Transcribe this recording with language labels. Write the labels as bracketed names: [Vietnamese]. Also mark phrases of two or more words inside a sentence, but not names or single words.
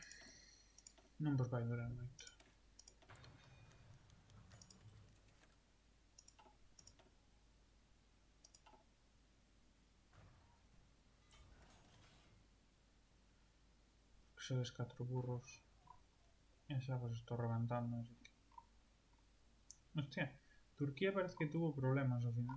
[Galician] Non vos vai durar moito. Sois 4 burros. E xa vos estou reventando, así que... [Spanish] Hostia, Turquía parece que tuvo problemas al final.